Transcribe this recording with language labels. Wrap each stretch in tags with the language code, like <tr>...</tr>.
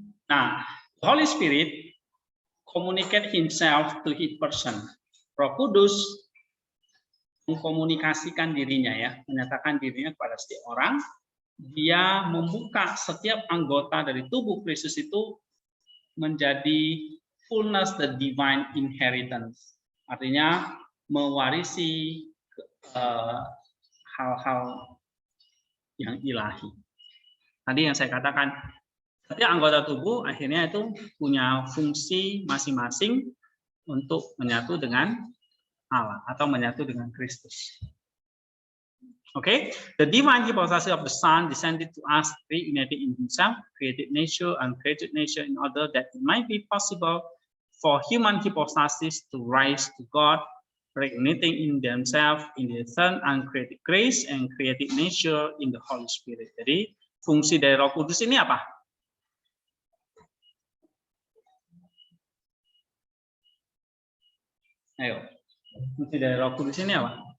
<en>Nah, Holy Spirit communicate himself to each person.</en> <id>Roh Kudus mengkomunikasikan dirinya ya, menyatakan dirinya kepada setiap orang. Dia membuka setiap anggota dari tubuh Kristus itu menjadi</id> <en>fullness the divine inheritance.</en> <id>Artinya mewarisi hal-hal yang ilahi. Tadi yang saya katakan, setiap anggota tubuh akhirnya itu punya fungsi masing-masing untuk menyatu dengan Allah atau menyatu dengan Kristus.</id> <en>Okay, the divine hypostasis of the Son descended to us, reunited in Himself, created nature and created nature in order that it might be possible for human hypostasis to rise to God, reuniting in themselves in the Son and created grace and created nature in the Holy Spirit.</en> <id>Jadi fungsi dari Roh Kudus ini apa? Ayo. Fungsi dari Roh Kudus ini apa?</id>